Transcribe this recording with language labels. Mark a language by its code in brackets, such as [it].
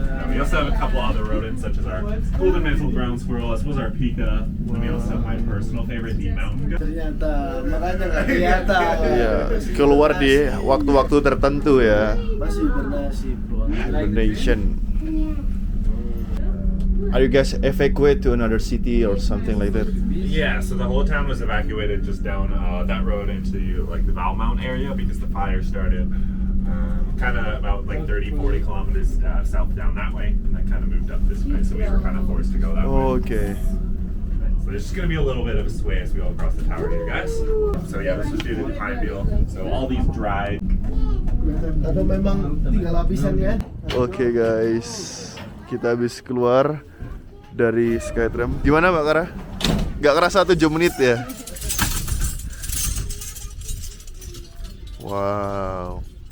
[en] We also have a couple other rodents, such as our golden mantle ground squirrel, as well as our pika. And we also have my personal favorite, the mountain goat. [id] Ternyata makanya nggak kelihatan. Iya, keluar di waktu-waktu tertentu ya. Masih bernasib. [en] Hibernation. Are you guys evacuate to another city or something like that? Yeah, so the whole town was evacuated just down that road into like the Valmount area because the fire started kind of about like 30-40 kilometers south down that way, and then kind of moved up this way, so we were kind of forced to go that way. Okay. So there's just going to be a little bit of a sway as we go across the tower here, guys. So yeah, this was due to the pine beetle. So all these dried. [id] Atau memang 3 lapisan ya? Oke guys, kita habis keluar dari Skytram. Gimana Mbak Kara? Gak kerasa 7 menit ya? Wow.